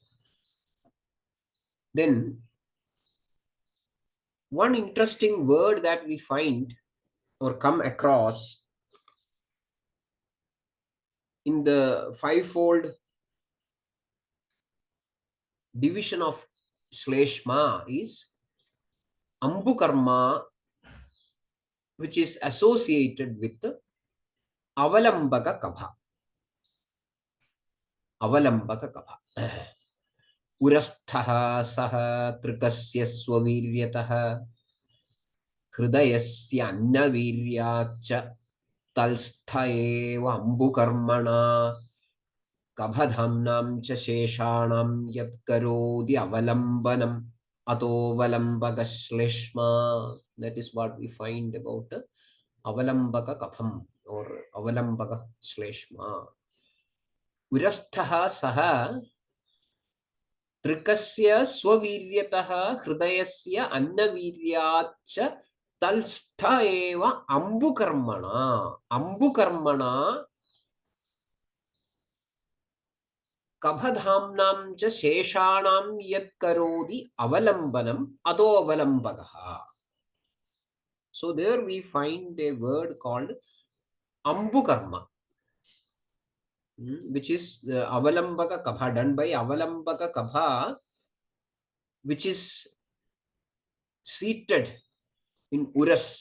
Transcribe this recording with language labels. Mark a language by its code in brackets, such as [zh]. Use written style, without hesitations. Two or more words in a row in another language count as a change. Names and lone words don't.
[en] Then one interesting word that we find or come across in the fivefold division of Shleshma is Ambukarma, which is associated with [sa] Avalambaka Kapha. Avalambaka Kapha. Urasthaha saha trikasya swaviryataha hridayasya annaviryacha talstha eva ambukarmana kabhadhamnam cha sheshanam yatkarodi avalambanam ato valambaka shleshma. [en] That is what we find about [sa] avalambaka kapham [en] or [sa] avalambaka shleshma. Urasthaha saha Trikasya swaviryataha hridayasya annaviryacha talstha eva ambukarmana. Ambukarmana kabhadhamnam cha sheshanam yat karodi avalambanam ado avalambagaha. [en] So there we find a word called ambukarma, which is the [sa] avalambaka kapha, [en] done by [sa] avalambaka kapha, [en] which is seated in Uras.